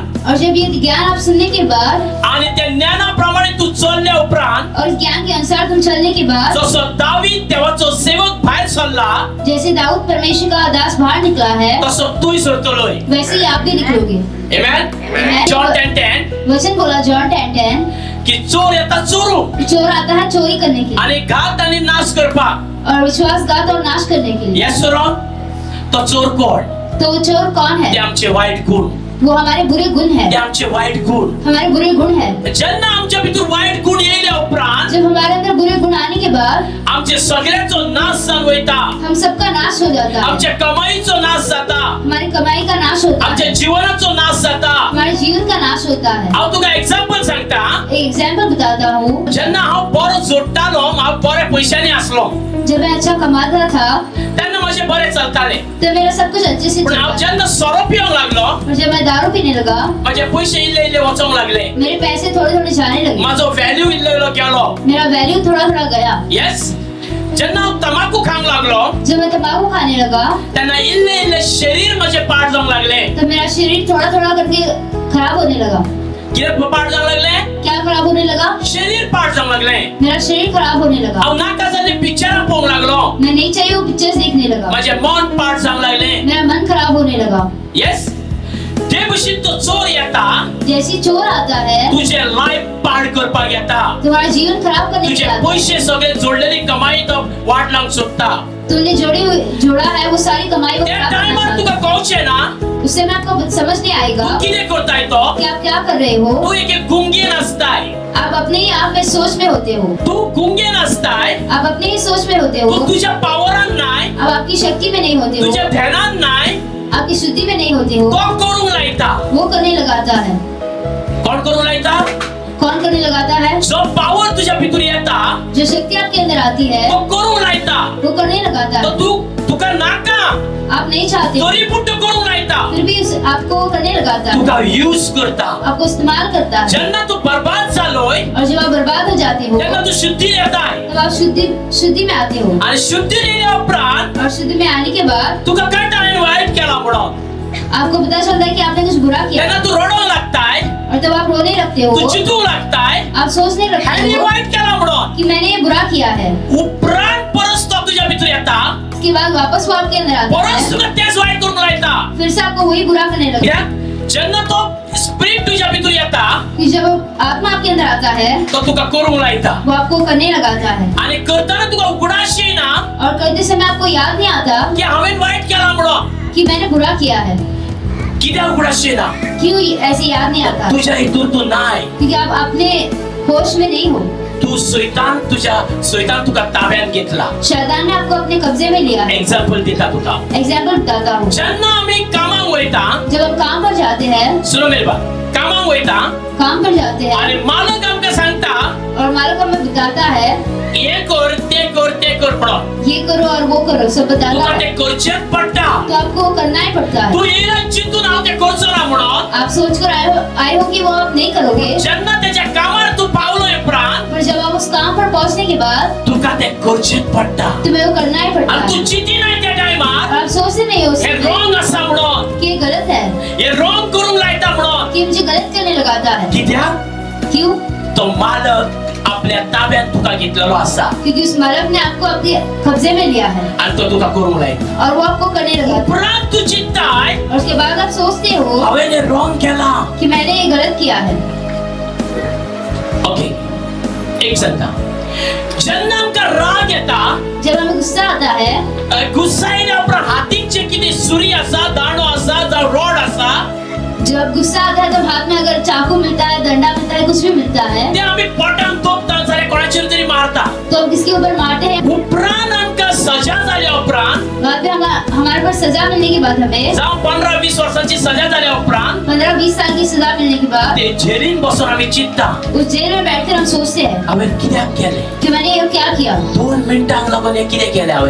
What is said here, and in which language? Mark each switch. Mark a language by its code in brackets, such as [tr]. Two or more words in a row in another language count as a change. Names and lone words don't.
[hi] और जब ये ज्ञान आप सुनने के बाद [kok] आणि त्या ज्ञानाप्रमाणे तू चलल्या उपरांत [hi] और इस ज्ञान के अनुसार तुम चलने के बाद [kok] जसो दावीद देवाचो सेवक बाहेर सरला [hi] जैसे दाऊद परमेश्वर का दास बाहर निकला है [kok] तसो तूय सरतलोय. [hi] वैसे ही आप भी निकलोगे. Amen. Amen. John 10:10 वचन बोला जॉन 10:10 [kok] की चोर येता चोरू [hi] चोर आता है चोरी करने के लिए [kok] आणि घात आणि नाश करपाक. [hi] और विश्वासघात और नाश करने के लिए. [en] yes wrong. [kok] तो चोर कोण? [hi] तो वो चोर कौन है? [kok] ते आमचे वाईट गुण. [hi] वो हमारे बुरे गुण है. [kok] ते आमचे वाईट गुण. [hi] हमारे बुरे गुण है. [kok] जेन्ना आमच्या भितर वाईट गुण येयल्या उपरांत [hi] जब हमारे अंदर बुरे गुण आने के बाद [kok] आमचे सगळ्याचो नाश जावन वयता. [hi] हम सबका नाश हो जाता है. [kok] आमच्या कमाईचो नाश जाता. [hi] हमारी कमाई का नाश होता [kok] आमच्या [hi] है. [kok] जीवनाचो नाश जाता. [hi] हमारे जीवन का नाश होता है. [kok] हांव तुका एक्झाम्पल सांगता. [hi] एक एग्जाम्पल बताता हूँ. [kok] जेन्ना हांव बरो जोडटालो हांव बऱ्या पयशांनी आसलो [hi] जब मैं अच्छा कमाता था [kok] तेन्ना मातशें बरें चलतालें. [hi] तो मेरा सब कुछ अच्छे से [kok] पूण हांव [hi] चलता था. [kok] जेन्ना सोरो पिवंक लागलो [hi] और जब मैं दारू पीने लगा [kok] माझे पैसे इल्ले इल्ले वचोंक लागले. [hi] मेरे पैसे थोड़े थोड़े जाने लगे. [kok] माझो व्हॅल्यू इल्लो इल्लो गेलो. [hi] मेरा वैल्यू थोड़ा थोड़ा गया. [kok] येस. जेन्ना हांव तंबाखू खावंक लागलो [hi] जब मैं तंबाकू खाने लगा [kok] तेन्ना इल्ले इल्ले शरीर म्हजें पाड जावंक लागलें. [hi] तो मेरा शरीर थोड़ा थोड़ा करके खराब होने लगा. [kok] कितें पाड जावंक लागलें? [hi] क्या खराब होने लगा? [kok] शरीर पाड जावंक लागलें. [hi] मेरा शरीर खराब होने लगा. [kok] हांव नाका जाल्ली पिक्चरां पळोवंक लागलो. [hi] मैं नहीं चाहिए वो पिक्चर्स देखने लगा. [kok] म्हजें मन पाड जावंक लागलें. [hi] मेरा मन खराब होने लगा. [kok] येस. ते भशेन तो चोर येता [hi] जैसे चोर आता है [kok] तुझे लाईफ पाड करपाक येता. [hi] तुम्हारा जीवन खराब करने के [kok] तुझे [hi] लिए आता है. [kok] पैसे सगळे जोडलेली कमाई तो वाट लावंक सोदता. [hi] तुमने जोड़ा है वो सारी कमाई को [kok] त्या [hi] खराब करना [kok] टायमार [hi] चाहता [kok] तुका [hi] है. [kok] कळचें ना [hi] उससे मैं आपको समझ नहीं आएगा [kok] तू कितें करताय तो. [hi] कि आप क्या कर रहे हो. [kok] तू एक गुंगेन असताय. [hi] आप अपने ही आप में सोच में होते हो. [kok] तू गुंगेन असताय. [hi] आप अपने ही सोच में होते हो. [kok] तू तुझ्या पावरान नाय. [hi] आप आपकी शक्ति में नहीं होते हो. [kok] तुझ्या ध्यानान नाय. [hi] आपकी शुद्धि में नहीं होते हो. [kok] तो करूंक लायता. [hi] वो करने लगाता है. [kok] कोण करूंक लायता? [hi] कौन करने लगाता है? [kok] जो पावर तुझ्या भितर येता [hi] जो शक्ति आपके अंदर आती है [kok] तो करूंक लायता. [hi] वो करने लगाता [kok] तो [hi] है. [kok] तू तुका नाका [hi] आप नहीं चाहते [kok] तरी पूण तो करूंक लायता. [hi] फिर भी आपको करने लगाता है. [kok] तुका यूज करता. [hi] आपको इस्तेमाल करता है. [kok] जेन्ना तू बर्बाद जालोय [hi] और जब आप बर्बाद हो जाते हो [kok] तेन्ना तू शुद्धी येताय. [hi] तब आप शुद्धि में आते हो. [kok] आणि शुद्धी येयल्या उपरांत [hi] और शुद्धि में आने के बाद [kok] तुका कळटा हांवें वायट केला म्हणून. [hi] आपको पता चलता है कि आपने कुछ बुरा किया [kok] तेन्ना तू रडोंक लागताय. [hi] और तब आप रोने लगते हो. [kok] तू चितूंक लागताय. [hi] आप सोचने लगते [kok] हांवें [hi] हो [kok] वायट केला म्हणून. [hi] कि मैंने ये बुरा किया है. [kok] उपरांत परस तो तुझ्या भितर येता. [hi] उसके बाद वापस वो आपके अंदर आता [kok] परस [hi] है. [kok] तुका तेच वायट करूंक लायता. [hi] फिर से आपको वही बुरा करने लगता है. [kok] कित्याक जेन्ना तो स्पिरिट तुझ्या भितर येता [hi] कि जब आत्मा आपके अंदर आता है [kok] तो तुका करूंक लायता. [hi] वो आपको करने लगाता है. [kok] आणि करताना तुका उगडास येना [hi] और करते समय आपको याद नहीं आता [kok] की हांवें वायट केला म्हणून. [hi] कि मैंने बुरा किया है. [kok] कित्याक उगडास येना? [hi] क्यों ऐसे याद नहीं आता? [kok] तुझ्या हितून तू नाय. [hi] क्योंकि आप अपने होश में नहीं हो. [kok] तू सैतान तुका ताब्यात घेतला. [hi] शैतान ने आपको अपने कब्जे में लिया है. [kok] एक्झाम्पल दिता तुका. [hi] एग्जाम्पल बताता हूँ. [kok] जेन्ना आम्ही कामाक वयता [hi] जब हम काम पर जाते हैं सुनो मेरे बाप [kok] कामाक वयता [hi] काम पर जाते हैं [kok] आणि मालक आमकां सांगता [hi] और मालिक हमें बताता है [kok] हे कर ते कर म्हणून. [hi] ये करो और वो करो सब बताता [kok] तुका [hi] है. [kok] ते करचेच पडटा. [hi] तो आपको करना ही पड़ता है. [kok] तू येयला चिंतून हांव ते करचो ना म्हणून. [hi] आप सोच कर आए हो कि वो आप नहीं करोगे. [kok] जेन्ना तेच्या कामार तू पावलोय उपरांत [hi] पर जब आप उस काम पर पहुंचने के बाद [kok] तुका ते करचेच पडटा. [hi] तुम्हें वो करना ही पड़ता [kok] आणि [hi] है. [kok] तू चिंती नाही त्या टायमार [hi] और आप सोचते नहीं हो [kok] हे रॉंग आसा म्हणून. [hi] कि ये गलत है. [kok] हे रॉंग करूंक लायता म्हणून. [hi] कि मुझे गलत करने लगाता है. [kok] कित्याक [hi] क्यों? [kok] तो मालक आपल्या ताब्यात तुका घेतलेलो आसा [hi] क्योंकि उस मालिक ने आपको अपने कब्जे में लिया है [kok] आणि तो तुका करूंक लायता. [hi] और वो आपको करने लगाता है. [kok] उपरांत तू चिंताय [hi] और उसके बाद आप सोचते हो [kok] हांवें हे रॉंग केला. [hi] कि मैंने ये गलत किया है. [kok] ओके एक सांगता जेन्ना आमकां राग येता [hi] जब हमें गुस्सा आता है [kok] गुस्सा येयल्या उपरांत हातीक जे कितें सुरी आसा दांडो आसा जावं रॉड आसा [hi] जब गुस्सा आता है तब हाथ में अगर चाकू मिलता है डंडा मिलता है कुछ भी मिलता है [kok] ते आमी पोटान तोपता जाल्यार कोणाचेर तरी मारता. [hi] तो हम किसके ऊपर मारते हैं. [kok] उपरांत आमकां सजा जाल्या उपरांत [hi] बाद में हमारे पास सजा मिलने के बाद हमें [kok] जावं 15-20 वर्सांची सजा जाल्या उपरांत [hi] 15-20 साल की सजा मिलने के बाद [kok] ते जेलीन बसून आमी चिंतता [hi] उस जेल में बैठकर हम सोचते हैं [kok] हांवें कित्याक केलें. [hi] कि मैंने ये क्या किया. [kok] 2 मिनटांक लागून हे कितें केलें हांवें.